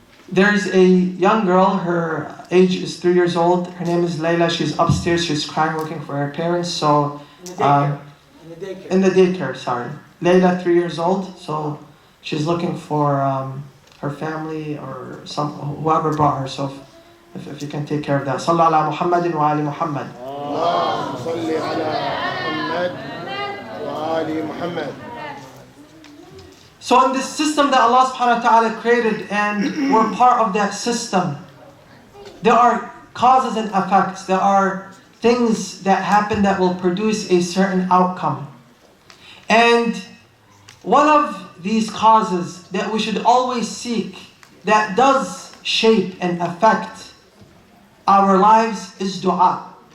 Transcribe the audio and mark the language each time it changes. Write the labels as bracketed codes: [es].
[en] There's a young girl, her age is 3 years old. Her name is Layla. She's upstairs, she's crying, looking for her parents. So in the daycare, sorry. Layla, 3 years old. So she's looking for her family or whoever brought her. So if you can take care of that. [ar] Sallallahu ala Muhammadin wa ali Muhammad. اللهم صل على محمد وآل محمد. [en] So in this system that Allah subhanahu wa ta'ala created, and we're part of that system, there are causes and effects. There are things that happen that will produce a certain outcome. And one of these causes that we should always seek, that does shape and affect our lives, is dua.